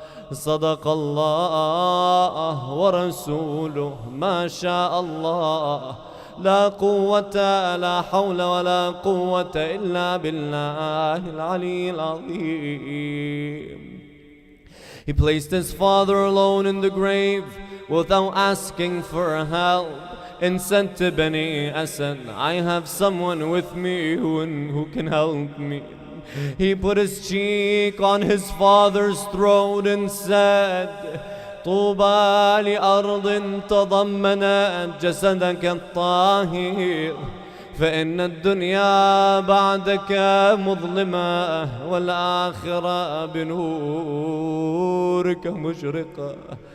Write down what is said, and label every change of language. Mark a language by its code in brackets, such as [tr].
[ar] صدق الله ورسوله ما شاء الله لا قوة لا حول ولا قوة إلا بالله العلي العظيم. [en] He placed his father alone in the grave without asking for help and said to Bani Asad, I have someone with me who can help me. He put his cheek on his father's throat and said, طوبى لأرض تضمنت جسدك الطاهر فإن الدنيا بعدك مظلمة والآخرة بنورك مشرقة.